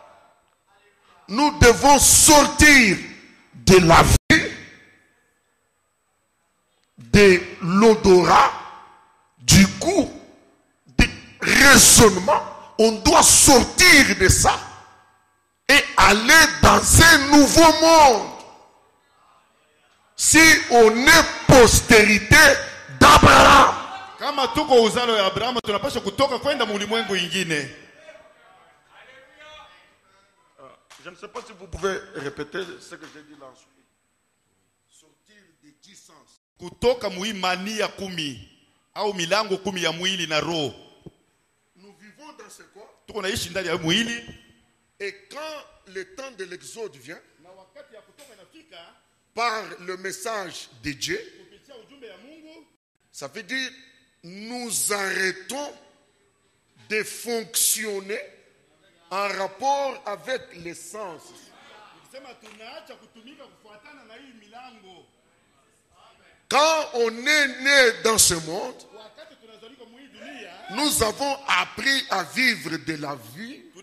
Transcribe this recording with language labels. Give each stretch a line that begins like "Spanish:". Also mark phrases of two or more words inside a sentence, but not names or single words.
French: Nous devons sortir de la vue, de l'odorat, du goût, du raisonnement. On doit sortir de ça et aller dans un nouveau monde. Si on est postérité d'Abraham,
Swahili: kama tuko uzalo ya Abraham tunapaswa kutoka kwenda ulimwengu ingine.
French: Je ne sais pas si vous pouvez répéter ce que j'ai dit là ensuite. Sortir des 10 sens.
Swahili: Kutoka muimani ya 10 au milango 10 ya mwili na roho.
French: Nous vivons dans ce corps.
Swahili: Tuko naishi ndani ya mwili.
French: Et quand le temps de l'exode vient,
Swahili: na wakati ya kutoka inafika,
French: par le message de Dieu, ça veut dire nous arrêtons de fonctionner en rapport avec les sens. Quand on est né dans ce monde, nous avons appris à vivre de la vie.